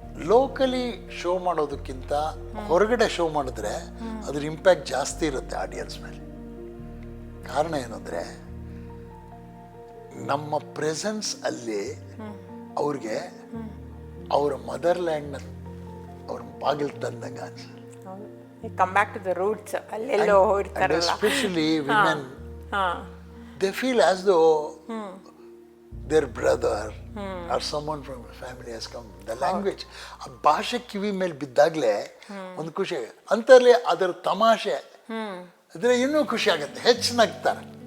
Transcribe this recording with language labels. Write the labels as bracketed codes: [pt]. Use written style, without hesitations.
[kn] Locally show ಮಾಡೋದಕ್ಕಿಂತ ಹೊರಗಡೆ show ಮಾಡಿದ್ರೆ ಅದ್ರ ಇಂಪ್ಯಾಕ್ಟ್ ಜಾಸ್ತಿ ಇರುತ್ತೆ ಆಡಿಯನ್ಸ್ ಮೇಲೆ. ಕಾರಣ ಏನಂದರೆ ನಮ್ಮ ಪ್ರೆಸೆನ್ಸ್ ಅಲ್ಲಿ ಅವ್ರಿಗೆ ಅವರ ಮದರ್ ಲ್ಯಾಂಡ್ನ ಅವ್ರ ಬಾಗಿಲು ತಂದಂಗೆ ಅನ್ಸುತ್ತೆ. [en] Come back to the roots. [kn] ಅಲ್ಲೆಲ್ಲೋ ಹೋಗ್ತಾರಲ್ಲ, [en] Especially women, they feel as though their brother or someone from the family has come. The language, [kn] ಆ ಭಾಷೆ ಕಿವಿ ಮೇಲೆ ಬಿದ್ದಾಗಲೇ ಒಂದು ಖುಷಿ ಆಗುತ್ತೆ. ಅಂತಲ್ಲಿ ಅದರ ತಮಾಷೆ ಇದ್ರೆ ಇನ್ನೂ ಖುಷಿ ಆಗುತ್ತೆ, ಹೆಚ್ಚು ನಗ್ತಾರೆ.